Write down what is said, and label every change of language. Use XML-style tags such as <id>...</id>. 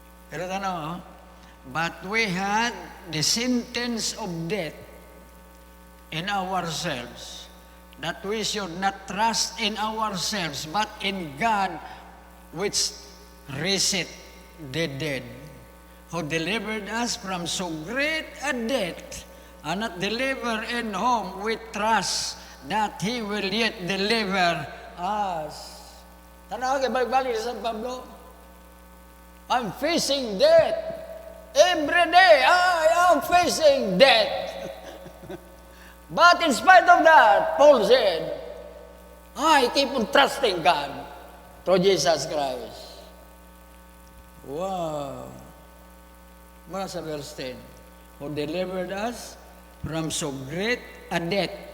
<en>Pero but we had the sentence of death in ourselves, that we should not trust in ourselves, but in God, which raiseth the dead, who delivered us from so great a death, and not deliver in whom we trust that He will yet deliver us.</en> <ceb>Tanaw kay balik-balik sa San Pablo.</ceb> <en>I'm facing death. Every day, I am facing death. But in spite of that, Paul said, I keep on trusting God through Jesus Christ. Wow. Mga sa verse 10, who delivered us from so great a death.</en>